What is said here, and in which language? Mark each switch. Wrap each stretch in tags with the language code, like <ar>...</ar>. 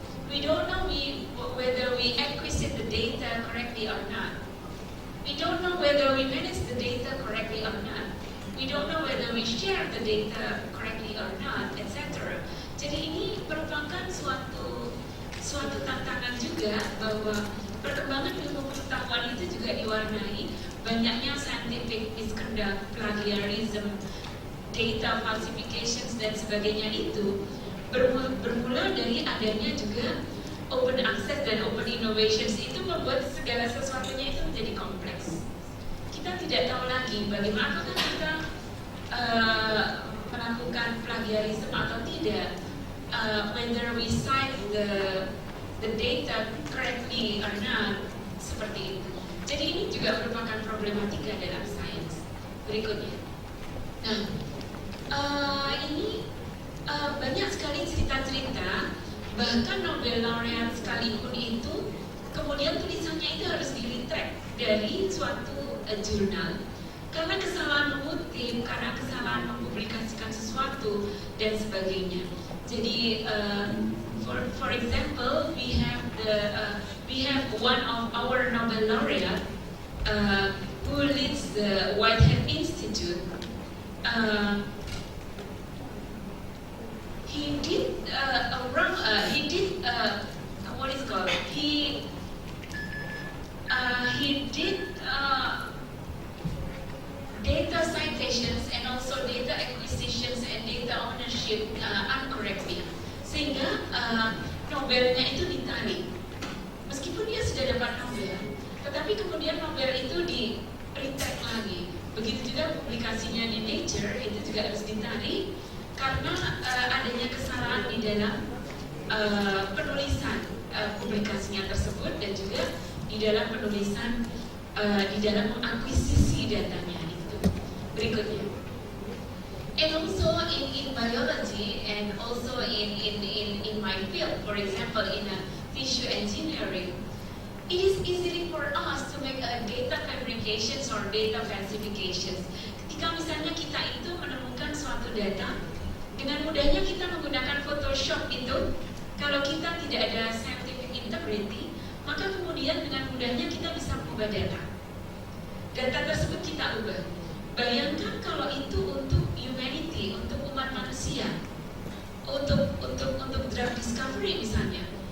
<en>We don't know whether we acquisite the data correctly or not. We don't know whether we manage the data correctly or not. We don't know whether we share the data correctly or not, etc.</en> <id>Jadi ini merupakan suatu tantangan juga bahwa perkembangan ilmu pengetahuan itu juga diwarnai banyaknya scientific misconduct, plagiarism, data falsifications dan sebagainya. Itu bermula dari adanya juga open access dan open innovations. Itu membuat segala sesuatunya itu menjadi kompleks. Kita tidak tahu lagi bagaimana kita melakukan plagiarisme atau tidak,</id> <en>whether we cite the data correctly or not,</en> <id>seperti itu. Jadi ini juga merupakan problematika dalam sains. Berikutnya, nah ini banyak sekali cerita-cerita, bahkan Nobel laureate sekalipun itu kemudian tulisannya itu harus di-retract dari suatu jurnal karena kesalahan mengutip, karena kesalahan mempublikasikan sesuatu dan sebagainya.</id> <en>Jadi for example, we have one of our Nobel laureate who leads the Whitehead Institute. He did what is called? He did data citations and also data acquisitions and data ownership incorrectly,</en> <id>sehingga Nobelnya itu ditarik. Meskipun dia sudah dapat Nobel, tetapi kemudian Nobel itu di-retract lagi. Begitu juga publikasinya di Nature itu juga harus ditarik karena adanya kesalahan di dalam penulisan publikasinya tersebut dan juga di dalam penulisan, di dalam mengakuisisi datanya itu. Berikutnya.</id> <en>And also in biology and also in my field, for example, in tissue engineering, it is easy for us to make data fabrications or data falsifications.</en> <id>Ketika misalnya kita itu menemukan suatu data, dengan mudahnya kita menggunakan Photoshop itu, kalau kita tidak ada scientific integrity, maka kemudian dengan mudahnya kita bisa mengubah data. Data tersebut kita ubah. Bayangkan kalau itu untuk humanity, untuk umat manusia, untuk drug discovery misalnya.</id>